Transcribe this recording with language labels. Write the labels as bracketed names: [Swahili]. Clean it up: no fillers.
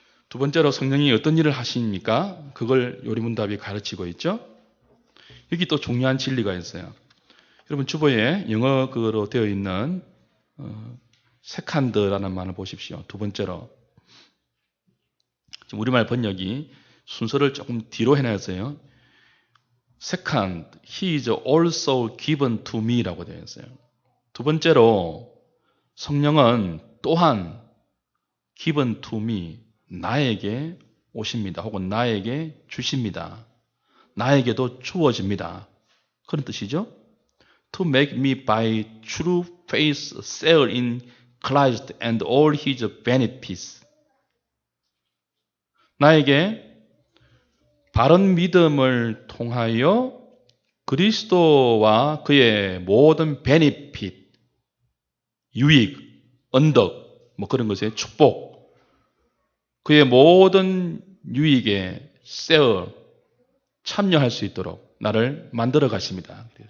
[Korean] 두 번째로 성령이 어떤 일을 하십니까? 그걸 요리문답이 가르치고 있죠. 여기 또 중요한 진리가 있어요. 여러분 주보에 영어로 되어 있는 세칸드라는 말을 보십시오. 두 번째로 지금 우리말 번역이 순서를 조금 뒤로 해놨어요. [English] Second, he is also given to me [Korean] 라고 되어 있어요. 두 번째로 성령은 또한 [English] given to me, [Korean] 나에게 오십니다. 혹은 나에게 주십니다. 나에게도 주어집니다. 그런 뜻이죠. [English] To make me by true faith share in Christ and all his benefits. [Korean] 나에게 바른 믿음을 통하여 그리스도와 그의 모든 베니핏, 유익, 언덕, 뭐 그런 것의 축복, 그의 모든 유익에 쉐어, 참여할 수 있도록 나를 만들어 가십니다.